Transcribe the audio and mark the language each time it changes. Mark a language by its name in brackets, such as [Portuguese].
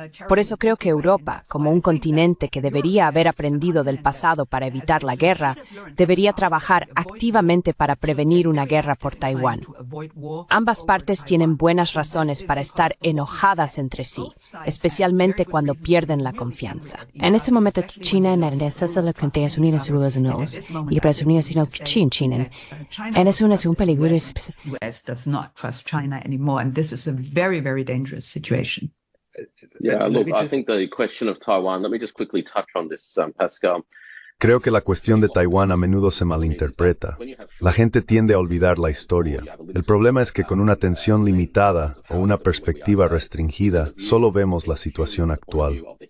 [Spanish] Por eso creo que Europa, como un continente que debería haber aprendido del pasado para evitar la guerra, debería trabajar activamente para prevenir una guerra por Taiwán. Ambas partes tienen buenas razones para estar enojadas entre sí, especialmente cuando pierden la confianza. En este momento, China necesita las Naciones Unidas y las Unidas y China. Es un peligro. [English] US does not trust China anymore, and this is a very, very dangerous situation. Yeah, look, I think the question of Taiwan, let me just quickly touch on this, Pascal. [Spanish] Creo que la cuestión de Taiwán a menudo se malinterpreta. La gente tiende a olvidar la historia. El problema es que con una atención limitada o una perspectiva restringida, solo vemos la situación actual.